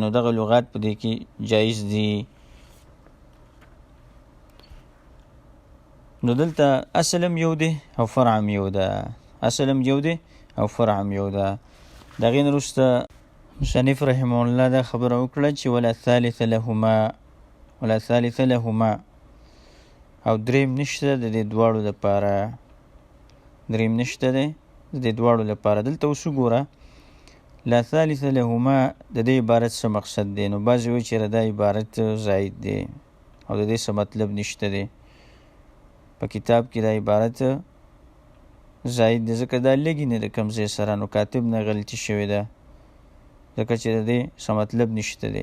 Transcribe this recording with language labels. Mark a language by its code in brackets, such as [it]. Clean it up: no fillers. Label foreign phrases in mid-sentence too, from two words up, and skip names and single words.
[ps] نو دغه لغات په دې کې جایز دي. نو دلته اصل هم یو دی او فرع هم یو ده، اصل هم یو دی او فرع هم یو ده. دغې نه وروسته مصنف [ar] رحمه الله [ps] دا خبره وکړه چې [ar] ولا ثالث لهما، ولا ثالث لهما، [ps] او دریم نشته د دې دواړو لپاره، دریم نشته دی د دې دواړو لپاره. دلته اوس وګوره [ar] لا ثالث لهما [ps] د دې عبارت څه مقصد دی؟ نو بعضې وایي چې دا عبارت زاید دی او د دې څه مطلب نشته دی. په کتاب کې دا عبارت زاید دی ځکه دا لګي نه د کوم ځای سره، نو کاتب نه غلطي شوې ده ځکه چې د دې څه مطلب نشته دی.